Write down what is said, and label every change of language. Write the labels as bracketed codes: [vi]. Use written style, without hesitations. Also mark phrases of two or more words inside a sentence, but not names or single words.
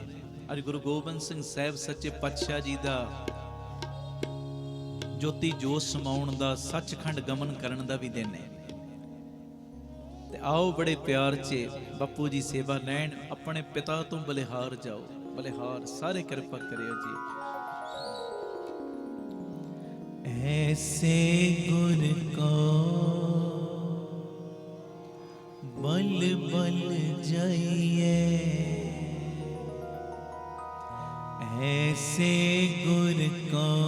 [pa] ਅੱਜ ਗੁਰੂ ਗੋਬਿੰਦ ਸਿੰਘ ਸਾਹਿਬ ਸੱਚੇ ਪਾਤਸ਼ਾਹ ਜੀ ਦਾ ਜੋਤੀ ਜੋਤ ਸਮਾਉਣ ਦਾ, ਸੱਚਖੰਡ ਗਮਨ ਕਰਨ ਦਾ ਵੀ ਦਿਨ ਹੈ। ਤੇ ਆਓ ਬੜੇ ਪਿਆਰ 'ਚ ਬਾਪੂ ਜੀ ਸੇਵਾ ਲੈਣ, ਆਪਣੇ ਪਿਤਾ ਤੋਂ ਬਲਿਹਾਰ ਜਾਓ। ਬਲਿਹਾਰ ਸਾਰੇ ਕਿਰਪਾ ਕਰਿਓ ਜੀ। ਐਸੇ ਗੁਰ ਕੋ ਬਲ ਬਲ ਜਾਈਏ, ਐਸੇ ਗੁਰ ਕੋ